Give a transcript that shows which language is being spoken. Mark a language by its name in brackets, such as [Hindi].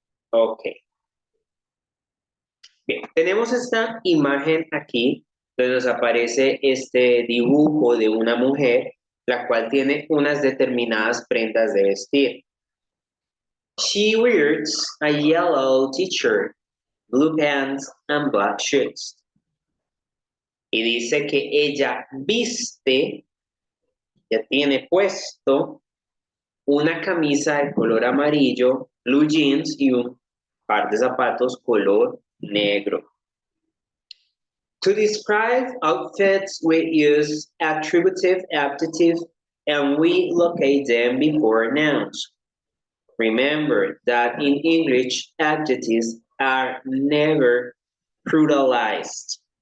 [Spanish] Ok. Bien, tenemos esta imagen aquí, donde nos aparece este dibujo de una mujer, la cual tiene unas determinadas prendas de vestir. [English] She wears a yellow t-shirt, blue pants, and black shoes. [Spanish] Y dice que ella viste, ya tiene puesto, una camisa de color amarillo, blue jeans y un par de zapatos color negro. [English] To describe outfits, we use attributive adjectives and we locate them before nouns. Remember that in English, adjectives are never pluralized.